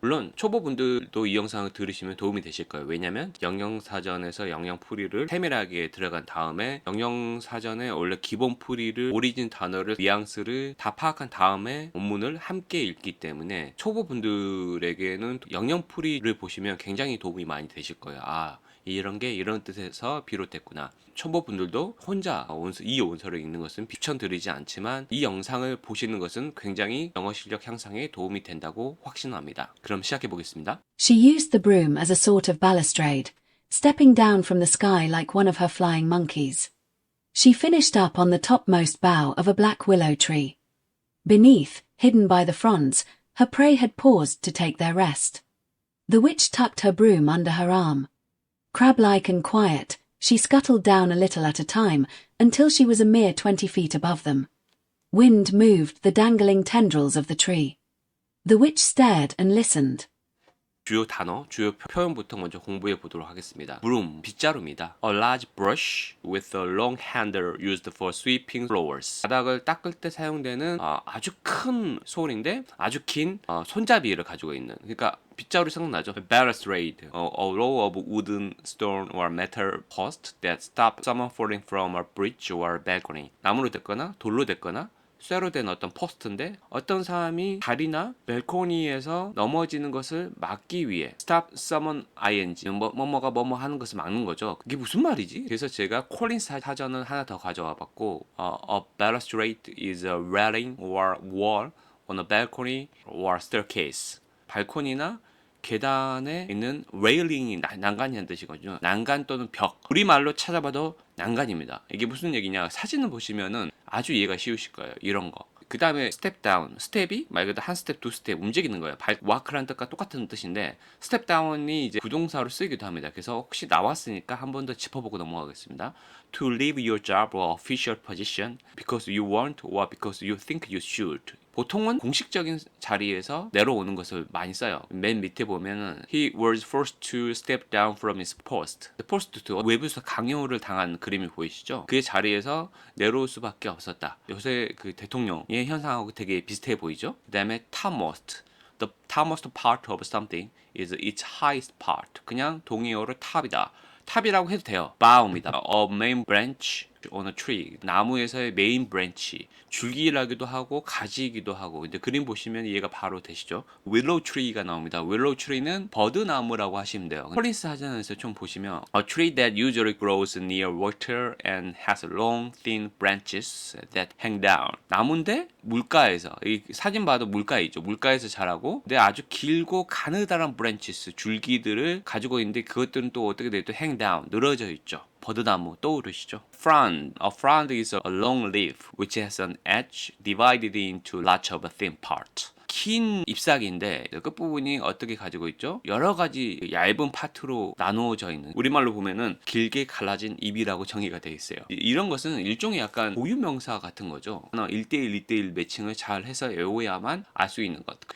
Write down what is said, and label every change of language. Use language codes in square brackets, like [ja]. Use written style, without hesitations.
[ko] 물론 초보분들도 이 영상을 들으시면 도움이 되실 거예요. 왜냐면 영영사전에서 영영풀이를 세밀하게 들어간 다음에 영영사전에 원래 기본 풀이를 오리진 단어를 뉘앙스를 다 파악한 다음에 원문을 함께 읽기 때문에 초보분들에게는 영영풀이를 보시면 굉장히 도움이 많이 되실 거예요. 이런 게 이런 뜻에서 비롯됐구나. 초보분들도 혼자 이 원서를 읽는 것은 추천드리지 않지만 이 영상을 보시는 것은 굉장히 영어 실력 향상에 도움이 된다고 확신합니다. 그럼 시작해 보겠습니다. [en] She used the broom as a sort of balustrade, stepping down from the sky like one of her flying monkeys. She finished up on the topmost bough of a black willow tree. Beneath, hidden by the fronds, her prey had paused to take their rest. The witch tucked her broom under her arm. Crab-like and quiet, she scuttled down a little at a time until she was a mere 20 feet above them. Wind moved the dangling tendrils of the tree. The witch stared and listened. [ko] 주요 단어, 주요 표현부터 먼저 공부해 보도록 하겠습니다. broom, 빗자루입니다. [en] A large brush with a long handle used for sweeping floors. [ko] 바닥을 닦을 때 사용되는 아주 큰 소울인데 아주 긴 손잡이를 가지고 있는. 그러니까 빗자루 생각나죠? [en] Balustrade, a row of wooden, stone or metal posts that stop someone falling from a bridge or balcony. [ko] 나무로 됐거나 돌로 됐거나 쇠로 된 어떤 포스트인데 어떤 사람이 다리나 벨코니에서 넘어지는 것을 막기 위해 [en] stop someone ing [ko] 뭐뭐가 뭐뭐 하는 것을 막는 거죠. 그게 무슨 말이지? 그래서 제가 콜린스 사전을 하나 더 가져와 봤고 [en] a balustrade is a railing or wall on a balcony or staircase. [ko] 발코니나 계단에 있는 레일링이 난간이라는 뜻이거든요. 난간 또는 벽. 우리말로 찾아봐도 난간입니다. 이게 무슨 얘기냐? 사진을 보시면은 아주 이해가 쉬우실 거예요. 이런 거. 그 다음에 스텝 다운. 스텝이 말 그대로 한 스텝, 두 스텝 움직이는 거예요. 와크라는 뜻과 똑같은 뜻인데 스텝 다운이 이제 부동사로 쓰이기도 합니다. 그래서 혹시 나왔으니까 한 번 더 짚어보고 넘어가겠습니다. [en] To leave your job or official position because you want or because you think you should. [ko] 보통은 공식적인 자리에서 내려오는 것을 많이 써요. 맨 밑에 보면은 [en] He was forced to step down from his post. Forced to [ko] 외부에서 강요를 당한 그림이 보이시죠? 그 자리에서 내려올 수밖에 없었다. 요새 그 대통령의 현상하고 되게 비슷해 보이죠? 그 다음에 topmost. [en] The topmost part of something is its highest part. [ko] 그냥 동의어로 탑이다. 탑이라고 해도 돼요. bough입니다. [en] A main branch on a tree. [ko] 나무에서의 메인 브랜치. 줄기라기도 하고 가지이기도 하고. 근데 그림 보시면 이해가 바로 되시죠? willow tree가 나옵니다. willow tree는 버드나무라고 하시면 돼요. 콜린스 사전에서 좀 보시면 [en] a tree that usually grows near water and has long thin branches that hang down. [ko] 나무인데 물가에서, 이 사진 봐도 물가에 있죠. 물가에서 자라고 근데 아주 길고 가느다란 branches, 줄기들을 가지고 있는데 그것들은 또 어떻게 돼요? 또 hang down, 늘어져 있죠. 버드나무 떠오르시죠? Frond. [en] A frond is a long leaf which has an edge divided into lots of thin parts. [ko] 긴 잎사귀인데 끝부분이 어떻게 가지고 있죠? 여러 가지 얇은 파트로 나누어져 있는, 우리말로 보면은 길게 갈라진 잎이라고 정의가 되어 있어요. 이런 것은 일종의 약간 고유명사 같은 거죠. 1대1, 1대1 매칭을 잘 해서 외워야만 알 수 있는 것.